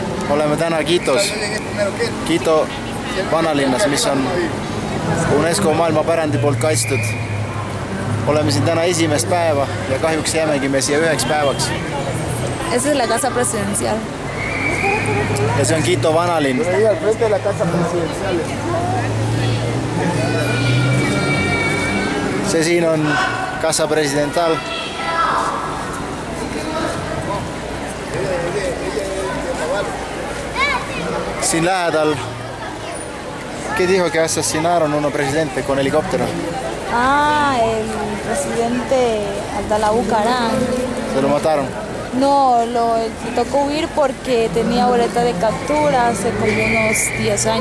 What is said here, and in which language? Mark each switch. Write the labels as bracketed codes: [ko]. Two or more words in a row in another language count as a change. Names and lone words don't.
[et] oleme täna Quitos, Quito vanalinnas, mis on UNESCO maailmapärandi poolt kaitstud. Oleme siin täna esimest päeva ja kahjuks jäämegi me siia 1 päevaks. [es] Esa es la casa presidencial. [et] Ja see on Quito vanalinn. See siin on Casa Presidental. Siin lähedal, [es] ¿qué dijo que asesinaron uno presidente con helicóptero? Ah, el presidente Abdalá Bucaram. ¿Se lo mataron? No, le tocó huir porque tenía boleta de captura hace como unos 10 años.